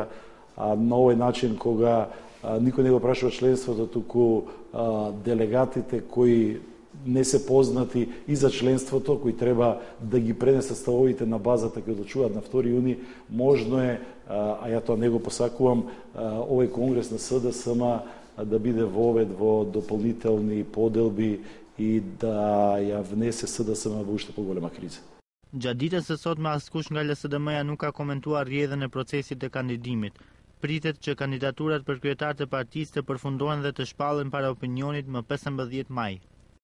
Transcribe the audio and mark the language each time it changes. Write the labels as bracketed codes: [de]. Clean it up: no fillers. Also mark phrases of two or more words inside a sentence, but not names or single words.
[mk] На овој начин кога никој не го прашува членството, туку делегатите кои не се познати и за членството, кои треба да ги пренесат ставовите на базата кои одлучуваат на 2 јуни, можно е, а ја тоа не го посакувам, овој конгрес на СДСМ да биде вовед во дополнителни поделби и да ја внесе СДСМ во уште поголема криза. [sq] Gjatë ditës së sotme askush nga LSDM-ja nuk ka komentuar rrjedhën e procesit të kandidimit. Pritet që kandidaturat për kryetar të partisë të përfundohen dhe të shpallen para opinionit më 15 maj.